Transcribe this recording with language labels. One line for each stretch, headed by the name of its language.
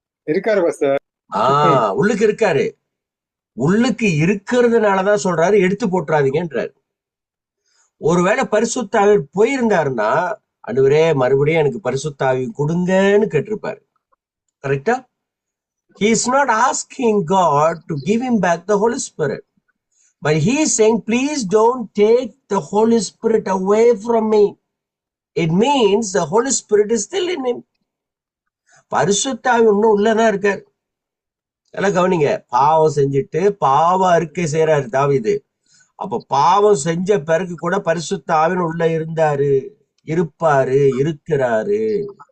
Tamil: இருக்காரு பாஸ்டர். உள்ளுக்கு இருக்காரு. உள்ளுக்கு இருக்கிறதுனாலதான் சொல்றாரு எடுத்து போட்டுறாதீங்கன்றாரு. ஒருவேளை பரிசுத்த ஆவி போயிருந்தாருன்னா, ஆண்டவரே மறுபடியும் எனக்கு பரிசுத்த ஆவி கொடுங்கன்னு கேட்டிருப்பாரு. கரெக்டா?
English: He is not asking God to give him back the Holy Spirit. But he is saying, please don't take the Holy Spirit away from me. It means the Holy Spirit is still in him.
Tamil: பரிசுத்த ஆவி இன்னும் உள்ளதான் இருக்காரு. எல்லாம் கவனிங்க. பாவம் செஞ்சுட்டு பாவ அறிக்கை செய்யறாரு தாவீது. அப்ப பாவம் செஞ்ச பிறகு கூட பரிசுத்த ஆவின் உள்ள இருந்தாரு, இருப்பாரு, இருக்கிறாரு.